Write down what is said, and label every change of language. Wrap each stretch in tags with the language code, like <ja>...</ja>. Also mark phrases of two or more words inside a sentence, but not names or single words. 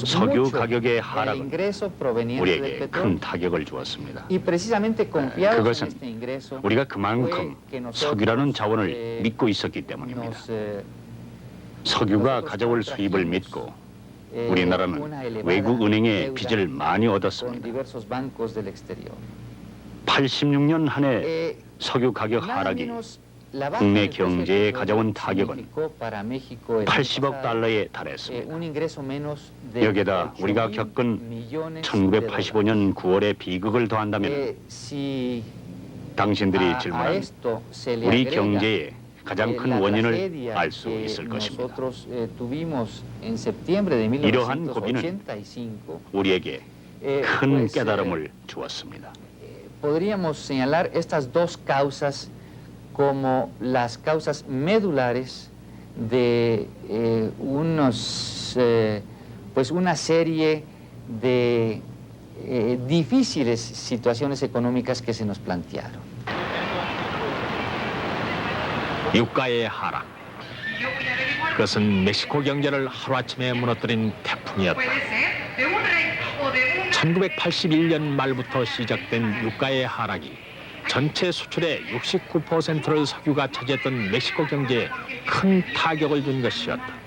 <ko>석유</ko> <es>mucho</es> <ko>가격의</ko> <es>en el</es> <ko>하락은</ko> <es>ingreso proveniente del</es> <ko>우리에게</ko> <es>petróleo</es> <ko>큰 타격을 주었습니다.</ko> <es>y precisamente confiados en</es> <ko>그것은</ko> <es>este ingreso</es> <ko>우리가 그만큼</ko> <es>fue que nosotros,</es> <ko>석유라는 자원을 믿고 있었기 때문입니다.</ko> <es>nos,</es> <ko>석유가 가져올 수입을 믿고 우리나라는 외국 은행의 빚을 많이</ko> <es>con</es> <ko>얻었습니다.</ko> <es>diversos bancos del exterior.</es> <ko>86년 한 해</ko> <es>Eh,</es> <ko>석유 가격</ko> <es>nada</es> <ko>하락이</ko> <es>menos la baja</es> <ko>국내</ko> <es>del precio del</es> <ko>경제에</ko> <es>petróleo</es> <ko>가져온 타격은</ko> <es>significó para México el</es> <ko>80억</ko> <es>pasado,</es> <ko>달러에 달했습니다.</ko> <es>un ingreso menos de</es> <ko>여기에다</ko> <es>8,000</es> <ko>우리가 겪은</ko> <es>millones de</es> <ko>1985년 9월의 비극을 더한다면</ko> <es>dólares. Si</es> <ko>당신들이</ko> <es>a</es> <ko>질문한</ko> <es>esto se le</es> <ko>우리</ko> <es>agrega,</es> <ko>경제의 가장 큰</ko> <es>la</es> <ko>원인을</ko> <es>tragedia</es> <ko>알 수</ko> <es>que</es> <ko>있을 것입니다.</ko> <es>nosotros tuvimos en septiembre de</es> <ko>이러한 고비는</ko> <es>1985,</es> <ko>우리에게 큰</ko> <es>pues,</es> <ko>깨달음을 주었습니다.</ko> <es>podríamos señalar estas dos causas como las causas medulares de pues una serie de difíciles situaciones económicas que se nos plantearon.</es> <ko>유가의 하락. 그것은 멕시코 경제를 하루아침에 무너뜨린 태풍이었다. 1981년 말부터 시작된 유가의 하락이 전체 수출의 69%를 석유가 차지했던 멕시코 경제에 큰 타격을 준 것이었다.</ko>